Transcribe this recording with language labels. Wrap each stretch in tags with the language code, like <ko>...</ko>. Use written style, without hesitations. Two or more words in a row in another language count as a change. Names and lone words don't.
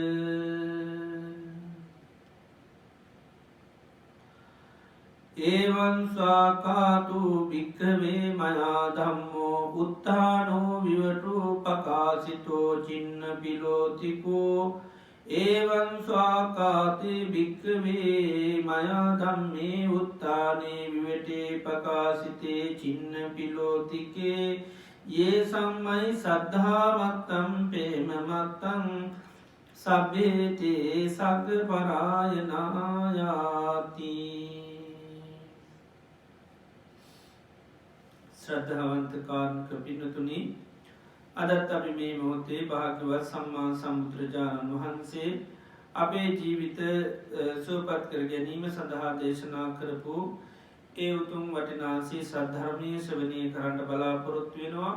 <pi>ඒවං ස්වාකාතු භික්ඛවේ මයා ධම්මෝ උත්ථානෝ විවටු පකාසිතෝ චින්න පිලෝතිකෝ. ඒවං ස්වාකාති භික්ඛවේ මයා ධම්මේ උත්ථානේ විවටේ පකාසිතේ චින්න පිලෝතිකේ. යේ සම්මයි සද්ධාමත්තම් පේමමත්තං සබ්බේතේ සග්ග පරායනායාති.</pi> <si>ශ්‍රද්ධාවන්ත කාරණක පින්නතුනි, අදත් අපි මේ මොහොතේ භාග්‍යවත් සම්මා සම්බුදුරජාණන් වහන්සේ අපේ ජීවිත සුවපත් කර ගැනීම සඳහා දේශනා කරපු ඒ උතුම් වටිනාසී සද්ධර්මය ශ්‍රවණය කරන්න බලාපොරොත්තු වෙනවා.</si>